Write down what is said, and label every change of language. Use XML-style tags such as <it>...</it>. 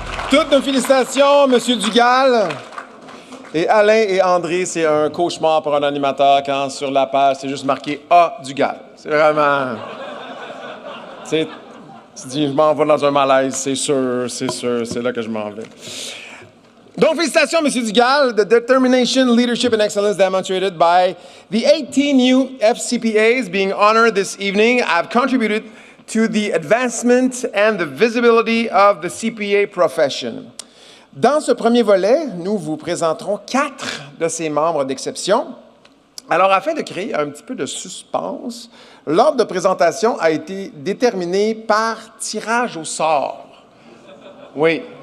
<fr>Toutes nos félicitations, M. Dugal. Et Alain et André, c'est un cauchemar pour un animateur quand sur la page, c'est juste marqué A. Dugal. C'est vraiment... Tu dis, je m'en vais dans un malaise, c'est sûr, c'est là que je m'en vais. Donc, félicitations, M. Dugal.</fr> <en>The determination, leadership, and excellence demonstrated by the 18 new FCPAs being honored this evening have contributed to the advancement and the visibility of the CPA profession.</en> <fr>Dans ce premier volet, nous vous présenterons 4 de ces membres d'exception. Alors, afin de créer un petit peu de suspense, l'ordre de présentation a été déterminé par tirage au sort. Oui.</fr>